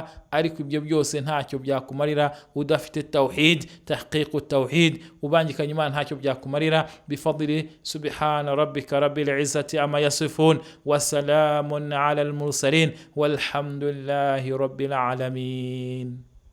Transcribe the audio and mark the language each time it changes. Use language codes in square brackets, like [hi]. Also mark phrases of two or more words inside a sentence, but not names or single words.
[rw] Ariko ibyo byose ntacyo byakumarira udafite tawhid, [ar] تحقيق توحيد, [rw] ubangikanye Imana ntacyo byakumarira. [ar] بفضل سبحان ربك رب العزة عما يصفون وسلام على المرسلين والحمد لله رب العالمين.